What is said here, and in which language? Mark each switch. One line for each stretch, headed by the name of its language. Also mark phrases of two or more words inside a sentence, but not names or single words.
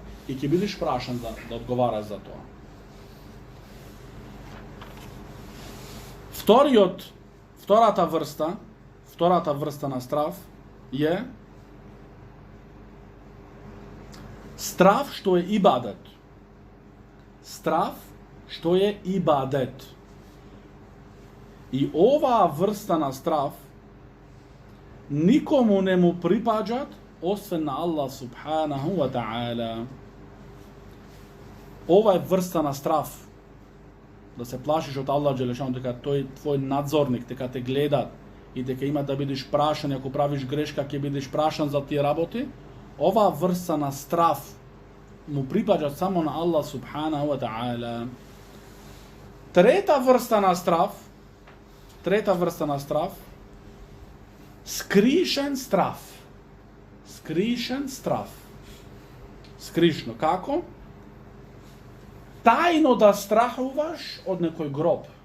Macedonian: И ќе бидеш прашан да одговараш за тоа. Втората врста на страф е страф што е ибадет. Страф што е ибадет. И оваа врста на страф никому не му припаѓат освен на
Arabic: الله سبحانه وتعالى.
Macedonian: Ова е врста на страф. Да се плашиш од
Arabic: الله جل شأنه,
Macedonian: дека тој твој надзорник, дека те гледат и дека има да бидеш прашан, ако правиш грешка ќе бидеш прашан за тие работи. Ова врста на страф му припаѓа само на
Arabic: الله سبحانه وتعالى.
Macedonian: Трета врста на страф, скришен страф. Скришно како? Тајно да страхуваш од некој гроб.